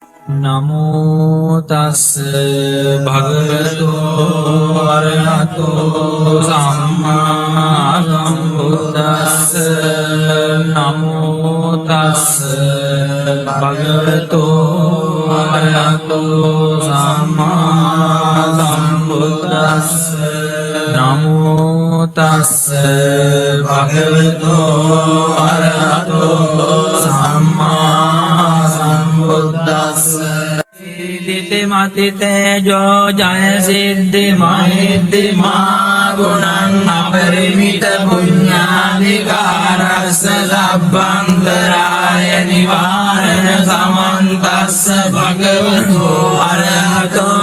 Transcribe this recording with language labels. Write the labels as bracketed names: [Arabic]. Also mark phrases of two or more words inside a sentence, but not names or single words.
[Pali] නමෝ තස් භගවතු අරහතෝ සම්මා සම්බුද්දස්ස නමෝ තස් භගවතු අරහතෝ සම්මා සම්බුද්දස්ස නමෝ තස් භගවතු අරහතෝ සම්මා සම්බුද්දස්ස සිද්ධි මති තේජෝ ජය සිද්ධි මහිද්දි මා ගුණං අපරිමිත පුඤ්ඤානිකාරස්ස සබ්බන්තරාය නිවාරණ සමන්තස්ස භගවතු අරහතෝ